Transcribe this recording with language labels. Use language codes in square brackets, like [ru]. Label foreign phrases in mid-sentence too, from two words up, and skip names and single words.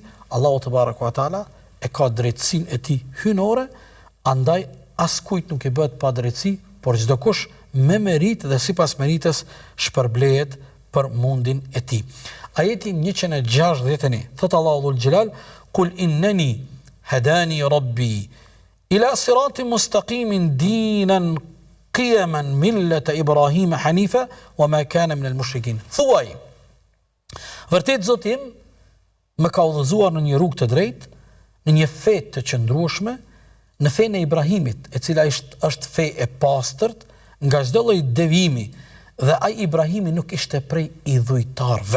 [ar] الله تبارك وتعالى [sq] e ka drejtësinë e tij hyjnore, andaj askujt nuk i bëhet pa drejtësi, por çdo kush me merit dhe sipas meritës shpërblehet për mundin e tij. Ajeti 161 thot Allahu [ar] ذو الجلال: "قل إنني هداني ربي إلى صراط مستقيم دينا قيما ملة إبراهيم حنيفا وما كان من المشركين." [sq] Thuaj, vërtet Zoti im më ka udhëzuar në një rrugë të drejtë, në një fe të qëndrueshme, në fenë e Ibrahimit, e cila është fe e pastërt nga çdo lloj devijimi, dhe ai Ibrahimi nuk ishte prej idhujtarëve.